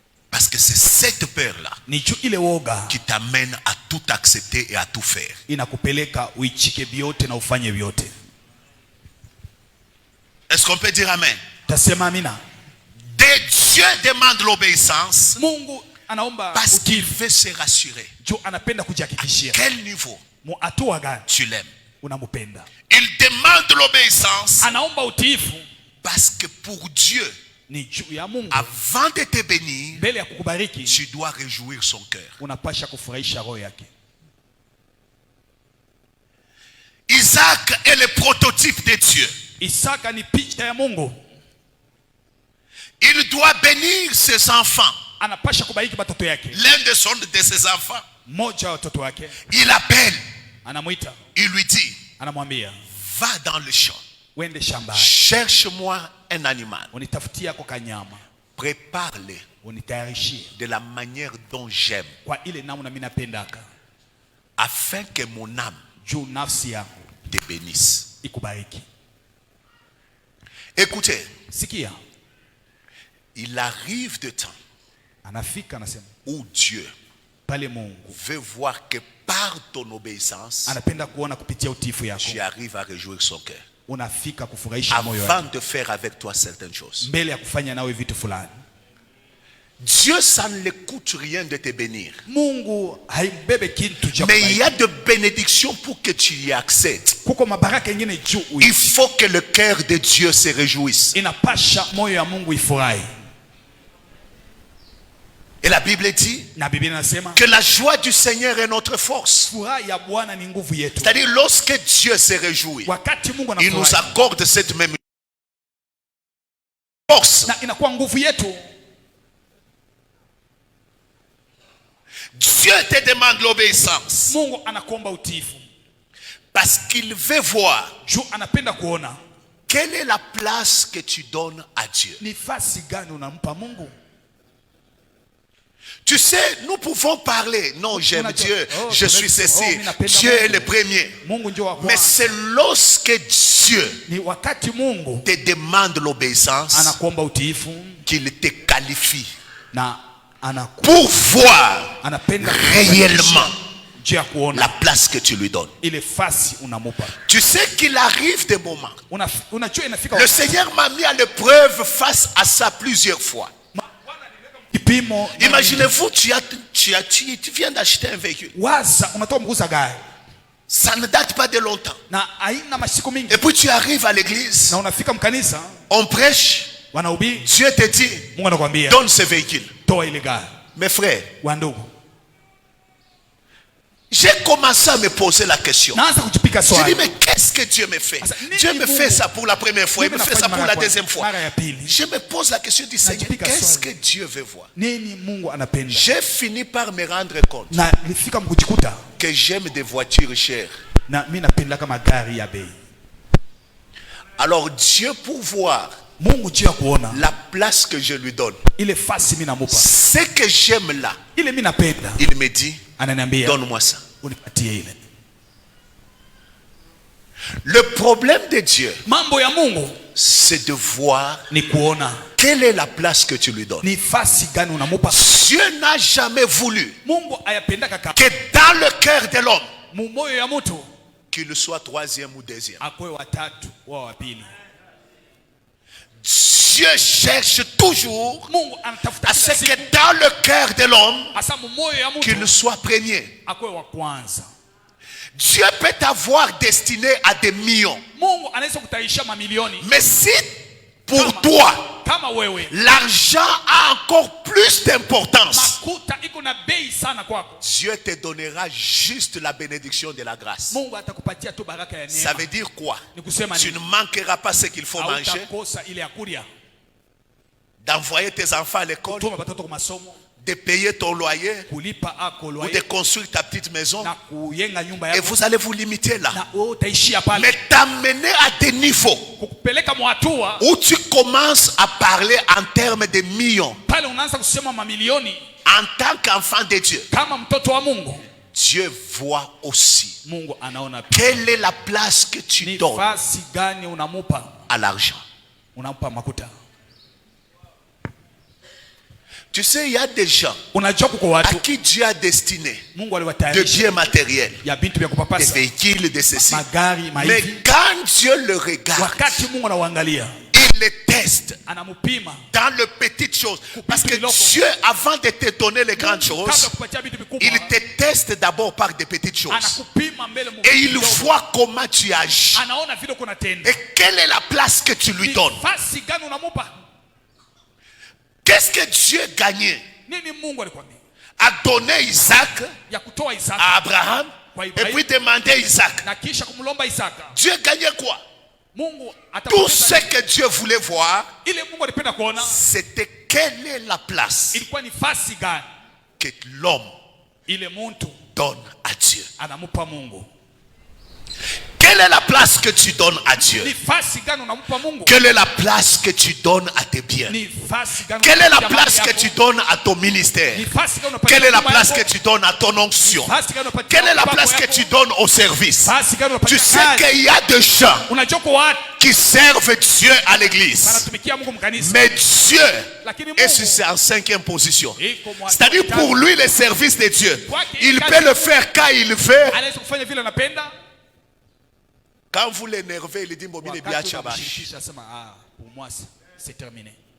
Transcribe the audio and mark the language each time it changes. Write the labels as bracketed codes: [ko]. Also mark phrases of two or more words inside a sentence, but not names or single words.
[fr] Parce que c'est cette peur-là [sw] Ni juu ile woga [fr] qui t'amène à tout accepter et à tout faire. [sw] inakupeleka uichike vyote na ufanye vyote. [fr] Est-ce qu'on peut dire amen? [sw] Tasema amina. [fr] Dieu demande l'obéissance [sw] Mungu anaomba [fr] parce qu'il [sw] utiifu. [fr] veut se rassurer. [sw] Juu anapenda kujihakikishia [fr] Quel niveau [sw] mu hatua gani [fr] tu l'aimes? [sw] unampenda. [fr] Il demande l'obéissance [sw] Anaomba utiifu [fr] parce que pour Dieu, [sw] ni juu ya Mungu. [fr] avant de te bénir, [sw] Mbele ya kukubariki [fr] tu dois réjouir son cœur. [sw] unapasha kufurahisha roho yake. [fr] Isaac est le prototype de Dieu. [sw] Isaka ni picha ya Mungu. [fr] Il doit bénir ses enfants. [sw] Anapasha kubariki watoto yake. [fr] L'un de ses enfants, [sw] Mmoja wa watoto wake [fr] il appelle, [sw] anamuita, [fr] il lui dit, [sw] anamwambia [fr] va dans le champ, [sw] wende shambani, [fr] cherche-moi un animal, [sw] unitafutia kwa kanyama, [fr] prépare-le [sw] unitayarishie [fr] de la manière dont j'aime, [sw] kwa ile namna mimi napendaka, [fr] afin que mon âme [sw] juu nafsi yangu [fr] te bénisse. [sw] ikubariki. [fr] Écoutez, [sw] Sikia, [fr] il arrive de temps [sw] anafika anasema [fr] où Dieu [sw] pale Mungu [fr] veut voir que par ton obéissance, [sw] anapenda kuona kupitia utiifu yako [fr] tu arrives à réjouir son cœur. [sw] unafika kufurahisha moyo [fr] Avant [sw] wake [fr] de faire avec toi certaines choses. [sw] mbele ya kufanya nawe vitu fulani. [fr] Dieu, ça ne lui coûte rien de te bénir. [sw] Mungu haimbebe kitu cha [fr] Mais il y [sw] kubariki. [fr] a de bénédictions pour que tu y accèdes. [sw] Kuko mabaraka mengine juu [fr] Il faut que le cœur de Dieu se réjouisse. [sw] inapasha moyo ya Mungu ifurahi. [fr] Et la Bible dit [sw] Na Biblia inasema [fr] que la joie du Seigneur est notre force. [sw] furaha ya Bwana ni nguvu yetu. [fr] C'est-à-dire lorsque Dieu se réjouit, [sw] Wakati Mungu [fr] il nous [sw] anafurahi [fr] accorde cette même force. [sw] na inakuwa nguvu yetu. [fr] Dieu te demande l'obéissance [sw] Mungu anakuomba utiifu [fr] parce qu'il veut voir [sw] juu anapenda kuona [fr] quelle est la place que tu donnes à Dieu. [sw] ni fasi gani unampa Mungu. [fr] Tu sais, nous pouvons parler, non, j'aime [sw] Unajua, [fr] Dieu, oh, je suis [sw] tunaweza- [fr] ceci, [sw] oh, mimi napenda [fr] Dieu est [sw] Mungu. [fr] le premier. [sw] Mungu ndio wa [fr] Mais [sw] kwanza. [fr] c'est lorsque Dieu [sw] Ni wakati Mungu [fr] te demande l'obéissance [sw] anakuomba utiifu [fr] qu'il te qualifie [sw] na [fr] pour voir [sw] anapenda [fr] réellement [sw] juu ya kuona [fr] la place que tu lui donnes. [sw] ile fasi unamupa. [fr] Tu sais qu'il arrive des moments. [sw] Unajua inafika [fr] Le [sw] wakati [fr] Seigneur m'a mis à l'épreuve face à ça plusieurs fois. [sw] kipimo. [fr] Imaginez-vous, tu viens d'acheter un véhicule. [sw] Waza unatoa mguza gari [fr] Ça ne date pas de longtemps. [sw] na haina masiku mingi [fr] Et puis tu arrives à l'église, [sw] na unafika mkanisa [fr] on prêche, [sw] wanahubiri, [fr] Dieu te dit, [sw] Mungu anakuambia [fr] donne ce véhicule. [sw] toa ile gari. [fr] Mes frères, [sw] Wandugu, [fr] j'ai commencé à me poser la question. [sw] naanza kujipika [fr] Je dis, [sw] swali. [fr] mais qu'est-ce que Dieu me fait? [sw] Asa, nini [fr] Dieu me [sw] Mungu? [fr] fait ça pour la première fois, il me [sw] Mimi [fr] fait ça [sw] nafanya [fr] pour [sw] mara [fr] la [sw] ya kwanza, [fr] deuxième fois. [sw] mara ya pili. [fr] Je me pose la question du Seigneur, [sw] Najipika [fr] qu'est-ce [sw] swali. [fr] que Dieu veut voir? [sw] Nini Mungu anapenda? [fr] J'ai fini par me rendre compte [sw] Na nilifika mkujikuta [fr] que j'aime des voitures chères. [sw] na mimi napenda kama gari ya bei. [fr] Alors Dieu, pour voir [sw] Mungu juu ya kuona [fr] la place que je lui donne, [sw] ile fasi mimi namupa, [fr] ce que j'aime là, [sw] ile mimi napenda, [fr] il me dit, [sw] ananiambia [fr] donne-moi ça. [sw] unipatie ile. [fr] Le problème de Dieu, [sw] Mambo ya Mungu [fr] c'est de voir [sw] ni kuona [fr] quelle est la place que tu lui donnes. [sw] ni fasi gani unamupa. [fr] Dieu n'a jamais voulu [sw] Mungu ayapendaka kama [fr] que dans le cœur de l'homme, [sw] mumoyo ya mtu [fr] qu'il soit troisième ou deuxième. [sw] akwe watatu wa wapili. [fr] Dieu cherche toujours [sw] Mungu anatafuta [fr] à ce [sw] kila siku [fr] que dans le cœur de l'homme, [sw] hasa mumoyo ya [fr] qu'il [sw] mtu [fr] soit premier. [sw] akwe wa kwanza. [fr] Dieu peut t'avoir destiné à des millions. [sw] Mungu anaweza kutaisha mamilioni, [fr] Mais si pour toi, [sw] kama wewe [fr] l'argent a encore plus d'importance, [sw] makuta iko na bei sana kwako, [fr] Dieu te donnera juste la bénédiction de la grâce. [sw] Mungu atakupatia tu baraka ya [fr] Ça [sw] neema. [fr] veut dire quoi? [sw] Ni kusema [fr] Tu [sw] nini? [fr] ne manqueras pas ce qu'il faut manger, [sw] Hautakosa ile ya kulia, [fr] d'envoyer tes enfants à l'école, [sw] kutuma watoto kwa masomo, [fr] de payer ton loyer [sw] kulipa ako [fr] ou de [sw] loyer [fr] construire ta petite maison. [sw] na kuyenga nyumba [fr] Et [sw] yako, [fr] vous allez vous limiter là. [sw] na wewe utaishia pale, [fr] Mais t'amener à des niveaux [sw] kukupeleka mwatua [fr] où tu commences à parler en termes de millions. [sw] pale unaanza kusema mamilioni. [fr] En tant qu'enfant de Dieu, [sw] Kama mtoto wa Mungu, [fr] Dieu voit aussi [sw] Mungu anaona pia [fr] quelle est la place que tu [sw] ni [fr] donnes [sw] fasi gani unamupa, [fr] à l'argent. [sw] unampa makuta. [fr] Tu sais, il y a des gens [sw] Unajua kuko [fr] à [sw] watu [fr] qui Dieu a destiné [sw] Mungu [fr] de [sw] aliwatayarisha [fr] biens matériels, [sw] ya vitu vya [fr] des [sw] kupapasa, [fr] véhicules, de ceci. [sw] magari, [fr] Mais [sw] maivi. [fr] quand Dieu le regarde, [sw] Wakati Mungu anawaangalia, [fr] il les teste [sw] anamupima [fr] dans les petites choses. Parce que Dieu, avant de te donner les grandes [sw] kabla [fr] choses, [sw] kupatia vitu [fr] il [sw] vikubwa, [fr] te teste d'abord par des petites choses. [sw] anakupima mbele Mungu [fr] Et il [sw] kidogo. [fr] voit comment tu agis. [sw] Anaona vile kuna tenda. [fr] Et quelle est la place que tu lui donnes. [sw] Nafasi gani unamupa? [fr] Qu'est-ce que Dieu gagnait? [sw] Nini Mungu alikwambia? [fr] A donné Isaac [sw] Ya kutoa Isaka [fr] à Abraham [sw] kwa [fr] et [sw] Ibrahim [fr] puis demander Isaac. [sw] na kisha kumlomba Isaka. [fr] Dieu gagnait quoi? [sw] Mungu [fr] Tout ce [sw] atapoteza [fr] que Dieu voulait voir, [sw] ile Mungu alipenda kuona [fr] c'était quelle est la place [sw] ilikuwa ni fasi gani [fr] que l'homme [sw] ile muntu [fr] donne à Dieu. [sw] anamupa Mungu. [fr] Quelle est la place que tu donnes à Dieu? [sw] Ni fasi gani unamupa Mungu? [fr] Quelle est la place que tu donnes à tes biens? [sw] Ni fasi gani? [fr] Quelle est la [sw] unapatia [fr] place [sw] mali [fr] que tu [sw] yako? [fr] donnes à ton ministère? [sw] Ni fasi gani unapatia [fr] Quelle est la [sw] huduma [fr] place [sw] yako? [fr] que tu donnes à ton onction? [sw] Fasi gani unapatia [fr] Quelle est la [sw] upako [fr] place que [sw] yako? [fr] tu donnes au service? [sw] Fasi gani [fr] Tu [sw] unapatia [fr] sais [sw] kazi? [fr] qu'il y a des gens [sw] Unajua kwa watu [fr] qui servent Dieu à l'église. [sw] wanatumikia Mungu mkanisa. [fr] Mais Dieu [sw] Lakini [fr] est [sw] Mungu [fr] en 5e position. [sw] iko mwa- [fr] C'est-à-dire pour lui le service de Dieu, [sw] Kwake [fr] il [sw] kazi [fr] peut le faire quand il veut. [sw] anaweza kufanya vile anapenda. [fr] Quand vous l'énervez, il dit Mobile [sw] Wakati [fr] bien chabash. [sw] unamshirikisha, asema, [fr] pour moi c'est terminé.